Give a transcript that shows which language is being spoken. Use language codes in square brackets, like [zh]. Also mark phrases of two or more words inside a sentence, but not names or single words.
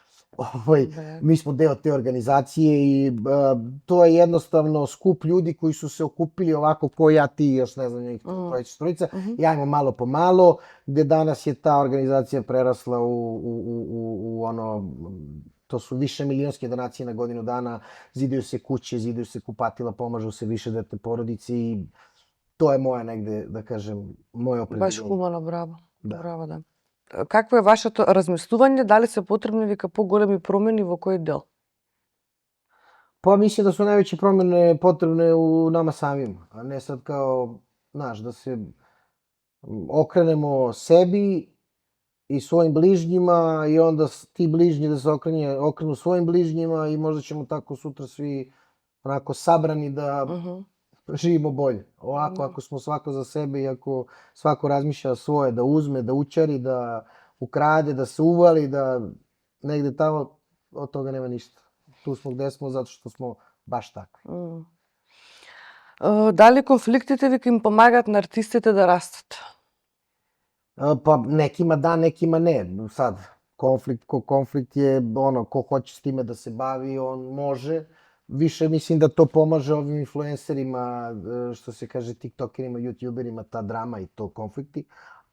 [sr] Mi smo deo te organizacije i to je jednostavno skup ljudi koji su se okupili ovako ko ja, ti, još ne znam, njih trojica, jajmo malo po malo, gde danas je ta organizacija prerasla u ono, to su više milionske donacije na godinu dana, zidaju se kuće, zidaju se kupatila, pomažu se višedetne porodice i to je moja negde, da kažem, moje opredeljenje. Baš humano, bravo. Bravo, да. [mk] Какво е вашето размислување? Дали се потребни вика поголеми промени во кој дел? [sr] Pa mislim da su najveće promjene potrebne u nama samima, a ne sad kao, znaš, da se okrenemo sebi i svojim bližnjima i onda ti bližnji da se okrenu svojim bližnjima i možda ćemo tako sutra svi onako sabrani da živimo bolje. Ovako, ako smo svako za sebe i ako svako razmišlja svoje, da uzme, da učari, da ukrade, da se uvali, da negde tamo, od toga nema ništa. Tu smo gde smo zato što smo baš takvi. [mk] Дали конфликтите вика им помагаат на артистите да растат? [sr] Pa nekima da, nekima ne. Sad, konflikt je ono, ko hoće s time da se bavi, on može. Više mislim da to pomaže ovim influencerima, što se kaže tiktokerima, youtuberima, ta drama i to konflikti.